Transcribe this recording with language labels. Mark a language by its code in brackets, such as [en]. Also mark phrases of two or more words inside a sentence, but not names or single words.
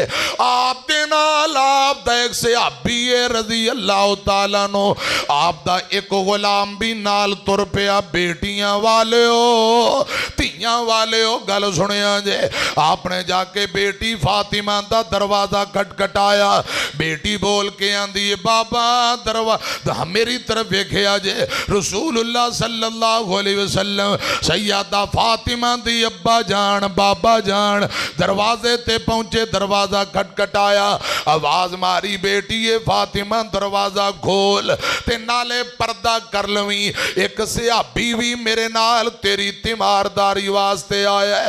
[pa] آپ دے نال آپ دا اک صحابی [ar] رضي الله تعالى [pa] نو آپ دا اک غلام بھی نال ٹر پیا. بیٹیاں والے ہو دھیاں والے ہو گل سنیا جے، آپنے جاکے بیٹی فاطمہ دا دروازہ کھٹکھٹایا. بیٹی بول کے آندی بابا دروازہ میری طرف ویکھیا جے. [ar] رسول الله صلى الله عليه وسلم [pa] سیدہ فاطمہ دی ابا جان بابا جان دروازے تے پہنچے. دروازہ کھٹکھٹایا، آواز ماری بیٹی یہ فاطمہ دروازہ کھول تے نالے پردہ کر لوی. اک صحابی بھی میرے نال تیری تیمارداری واسطے آیا ہے.